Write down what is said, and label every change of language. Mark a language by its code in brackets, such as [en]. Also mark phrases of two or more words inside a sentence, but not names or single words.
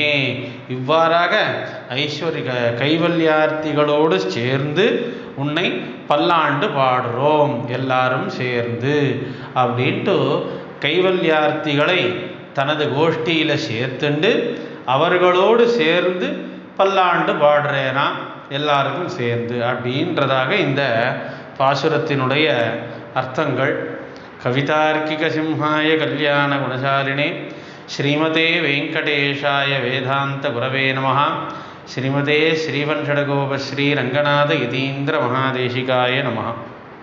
[ta] இவ்வாறாக கைவல்யார்த்திகளோடு சேர்ந்து உன்னை பல்லாண்டு பாடுறோம் எல்லாரும் சேர்ந்து அப்படின்ட்டு கைவல்யார்த்திகளை தனது கோஷ்டியில் சேர்த்துண்டு அவர்களோடு சேர்ந்து பல்லாண்டு பாடுறேனா எல்லாருக்கும் சேர்ந்து அப்படின்றதாக இந்த பாசுரத்தினுடைய அர்த்தங்கள். [sa] कवितार्किक सिंहाय कल्याण गुणशालिने श्रीमते वेङ्कटेशाय वेदान्त गुरवे नमः. श्रीमते श्रीवण्शठकोप श्री रङ्गनाथ यतीन्द्र महादेशिकाय नमः.